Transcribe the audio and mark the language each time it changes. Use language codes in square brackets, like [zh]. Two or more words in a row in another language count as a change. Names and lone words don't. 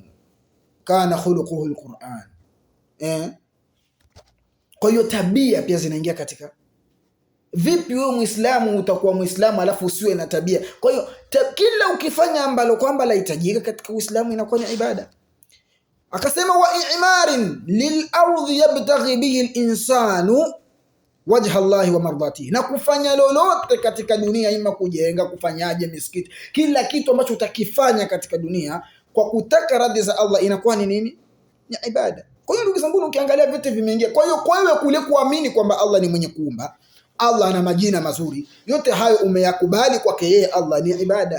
[ar] كان خلقه القرآن. [sw] Kwa hiyo tabia pia zinaingia katika. Vipi wewe Muislamu utakuwa Muislamu alafu usiwe na tabia? Kwa hiyo kila ukifanya ambalo kwamba lahitajika katika Uislamu inakuwa ni ibada. Akasema [ar] وإعمار للأرض يبتغي به الإنسان وجه الله ومرضاته, [sw] na kufanya lolote katika dunia, ima kujenga, kufanyaje misikiti, kila kitu ambacho utakifanya katika dunia kwa kutaka radhi za Allah inakuwa ni nini? Ni ibada. Kwa hiyo ndugu zangu, ukiangalia vitu vimeingia. Kwa hiyo kwa wewe kule kuamini kwamba Allah ni mwenye kuumba, Allah ana majina mazuri, yote hayo umeyakubali kwake yeye Allah, ni ibada.